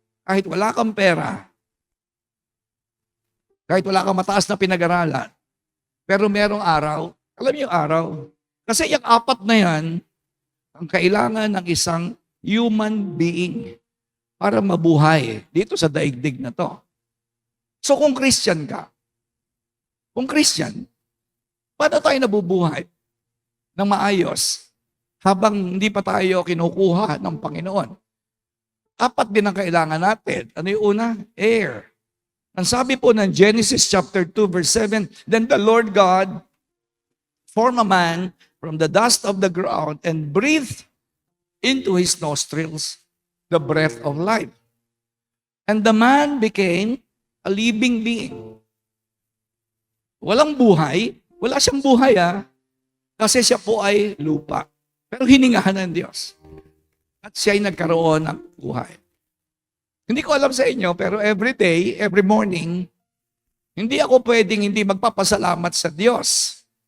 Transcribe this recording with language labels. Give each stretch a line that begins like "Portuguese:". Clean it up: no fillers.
Filipino: Kahit wala kang pera, kahit wala kang mataas na pinag-aralan, pero merong araw, alam niyo yung araw, kasi yung 4 na yan, ang kailangan ng isang human being para mabuhay dito sa daigdig na to. So kung Christian ka, paano tayo nabubuhay ng maayos habang hindi pa tayo kinukuha ng Panginoon? 4 din ang kailangan natin. Ano yung una? Air. Ang sabi po ng
English: Genesis chapter 2 verse 7, then the Lord God formed a man from the dust of the ground and breathed into his nostrils the breath of life. And the man became a living being.
Filipino: Walang buhay. Wala siyang buhay kasi siya po ay lupa. Pero hiningahan ng Diyos. At siya ay nagkaroon ng buhay. Hindi ko alam sa inyo, pero
English: every day, every morning,
Filipino: hindi ako pwedeng hindi magpapasalamat sa Diyos.